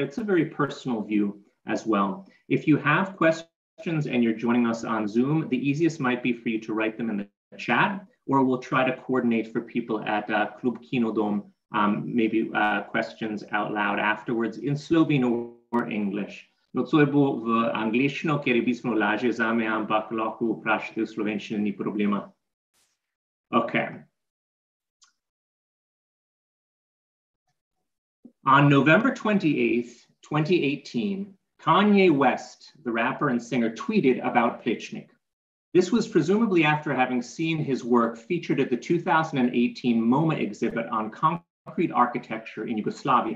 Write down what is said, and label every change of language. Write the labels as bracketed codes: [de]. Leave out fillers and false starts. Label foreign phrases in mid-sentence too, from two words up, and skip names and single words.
[en] It's a very personal view as well. If you have questions and you're joining us on Zoom, the easiest might be for you to write them in the chat, or we'll try to coordinate for people at Klub Kino maybe questions out loud afterwards in Slovene or English. [sl] Nocoj bo v angliščino, ker je bistveno lažje zame, ampak lahko vprašate v slovenščini, ni problema. [en] Okay. On November 28th, 2018, Kanye West, the rapper and singer, tweeted about Plečnik. This was presumably after having seen his work featured at the 2018 MoMA exhibit on concrete architecture in Yugoslavia.